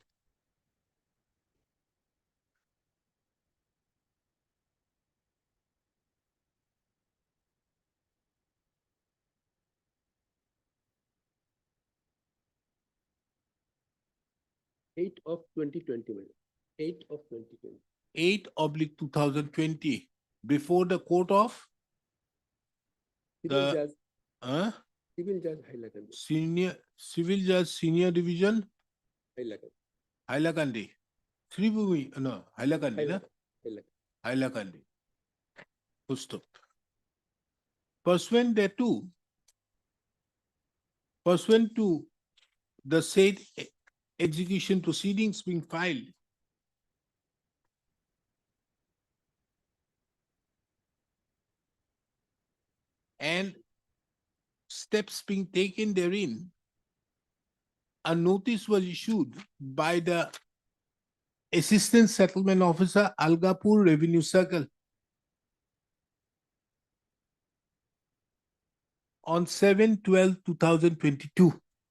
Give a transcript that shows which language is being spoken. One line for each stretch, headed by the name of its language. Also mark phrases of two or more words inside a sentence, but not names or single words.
English: Eight of 2020, madam. 8 of 2020. 8/2020, before the court of Civil the judge, uh, civil judge Hailakandi, civil judge senior division Hailakandi, Hailakandi. Sribhumi, no, Hailakandi, na? Hailakandi. Hailakandi. Full stop. Pursuant thereto, pursuant to the said execution proceedings being filed, and steps being taken therein, a notice was issued by the Assistant Settlement Officer, Algapur Revenue Circle, on 7/12/2022.